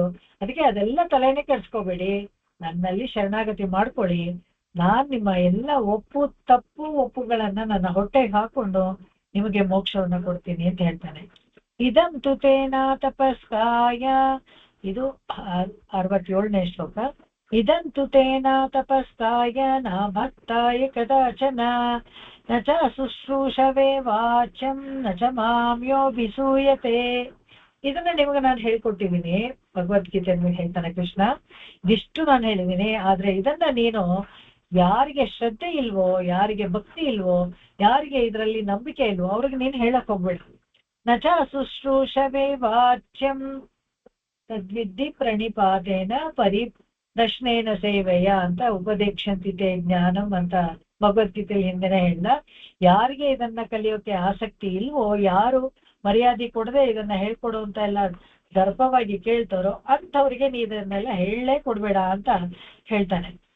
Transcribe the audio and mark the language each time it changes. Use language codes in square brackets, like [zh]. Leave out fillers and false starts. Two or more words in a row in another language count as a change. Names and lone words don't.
[kn] ಅದಕ್ಕೆ ಅದೆಲ್ಲ ತಲೆನೇ ಕೆಡ್ಸ್ಕೋಬೇಡಿ, ನನ್ನಲ್ಲಿ ಶರಣಾಗತಿ ಮಾಡ್ಕೊಳ್ಳಿ. ನಾನ್ ನಿಮ್ಮ ಎಲ್ಲ ತಪ್ಪು ಒಪ್ಪುಗಳನ್ನ ನನ್ನ ಹೊಟ್ಟೆಗೆ ಹಾಕೊಂಡು ನಿಮಗೆ ಮೋಕ್ಷವನ್ನ ಕೊಡ್ತೀನಿ ಅಂತ ಹೇಳ್ತಾನೆ. [sa] ಇದಂತು ತೇನ ತಪಸ್ಕಾಯ, [kn] ಇದು 67ನೇ ಶ್ಲೋಕ. [sa] ಇದಂತು ತೇನ ತಪಸ್ಕಾಯ ನ ಭಕ್ತಾಯ ಕದಾಚನ ನ ಚ ಶುಶ್ರೂಷವೇ ವಾಚ್ಯಂ ನ ಚ ಮಾಮ್ಯೋಭಿಸೂಯತೆ. [kn] ಇದನ್ನ ನಿಮಗೆ ನಾನು ಹೇಳ್ಕೊಟ್ಟಿದ್ದೀನಿ, ಭಗವದ್ಗೀತೆ ಹೇಳ್ತಾನೆ ಕೃಷ್ಣ. ಇದಿಷ್ಟು ನಾನು ಹೇಳಿದ್ದೀನಿ, ಆದ್ರೆ ಇದನ್ನ ನೀನು ಯಾರಿಗೆ ಶ್ರದ್ಧೆ ಇಲ್ವೋ, ಯಾರಿಗೆ ಭಕ್ತಿ ಇಲ್ವೋ, ಯಾರಿಗೆ ಇದರಲ್ಲಿ ನಂಬಿಕೆ ಇಲ್ವೋ ಅವ್ರಿಗೆ ನೀನು ಹೇಳಕ್ ಹೋಗ್ಬೇಡ. [sa] ನ ಚ ಶುಶ್ರೂಷವೇ ವಾಚ್ಯಂ ತದ್ವಿದ್ಧಿ ಪ್ರಣಿಪಾತೇನ ಪ್ರಶ್ನೇನ ಸೇವೆಯ ಅಂತ ಉಪದೇಕ್ಷಂತಿತೆ ಜ್ಞಾನಂ [kn] ಅಂತ ಭಗವದ್ಗೀತೆಯಲ್ಲಿ ಹಿಂದೆನೆ ಹೇಳ್ದ. ಯಾರಿಗೆ ಇದನ್ನ ಕಲಿಯೋಕೆ ಆಸಕ್ತಿ ಇಲ್ವೋ, ಯಾರು ಮರ್ಯಾದೆ ಕೊಡದೆ ಇದನ್ನ ಹೇಳ್ಕೊಡು ಅಂತ ಎಲ್ಲ ದರ್ಪವಾಗಿ ಕೇಳ್ತಾರೋ ಅಂಥವ್ರಿಗೆ ನೀ ಇದನ್ನೆಲ್ಲ ಹೇಳಲೇ ಕೊಡ್ಬೇಡ ಅಂತ ಹೇಳ್ತಾನೆ.